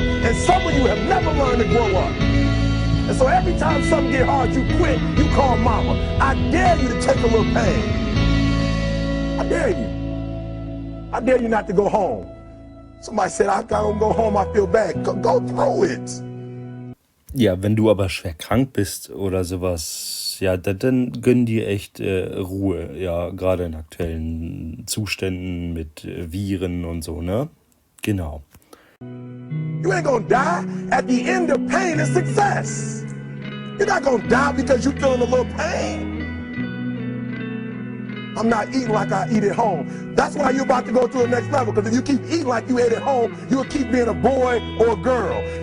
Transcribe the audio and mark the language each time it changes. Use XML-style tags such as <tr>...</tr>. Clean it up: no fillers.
<en>And some of you have never learned to grow up. And so every time something get hard, you quit, you call mama. I dare you to take a little pain. I dare you. I dare you not to go home. Somebody said, I don't go home, I feel bad. Go through it.</en> <de>Ja, wenn du aber schwer krank bist oder sowas, ja, dann gönn dir echt Ruhe. Ja, gerade in aktuellen Zuständen mit Viren und so, ne? Genau.</de> <en>You ain't gonna die. At the end of pain is success. You're not gonna die because you're feeling a little pain. I'm not eating like I eat at home. That's why you're about to go to the next level, because if you keep eating like you ate at home, you'll keep being a boy or a girl.</en>